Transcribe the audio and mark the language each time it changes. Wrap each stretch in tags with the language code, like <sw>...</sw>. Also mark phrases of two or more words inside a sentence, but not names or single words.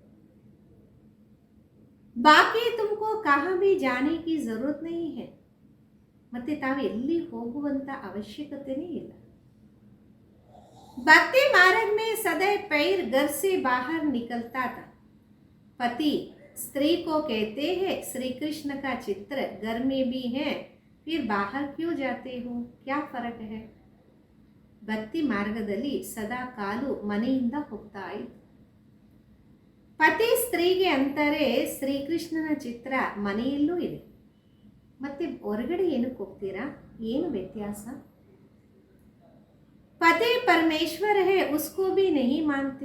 <hi>बाकी तुमको कहाँ भी जाने की ज़रूरत नहीं है.</hi> <kn>ಮತ್ತೆ ತಾವು ಎಲ್ಲಿ ಹೋಗುವಂತ ಅವಶ್ಯಕತೆನೇ ಇಲ್ಲ.</kn> <hi>भक्ति मार्ग में सदैव पैर घर से बाहर निकलता था. पति स्त्री को कहते हैं श्री कृष्ण का चित्र घर में भी है, फिर बाहर क्यों जाते हो, क्या फर्क है.</hi> <kn>ಭಕ್ತಿ ಮಾರ್ಗದಲ್ಲಿ ಸದಾ ಕಾಲು ಮನೆಯಿಂದ ಹೋಗ್ತಾ ಇತ್ತು. ಪತಿ ಸ್ತ್ರೀಗೆ ಅಂತಾರೆ ಶ್ರೀಕೃಷ್ಣನ ಚಿತ್ರ ಮನೆಯಲ್ಲೂ ಇದೆ, ಮತ್ತೆ ಹೊರಗಡೆ ಏನಕ್ಕೆ ಹೋಗ್ತೀರಾ, ಏನು ವ್ಯತ್ಯಾಸ.</kn> <hi>पति परमेश्वर है उसको भी नहीं मानते.</hi>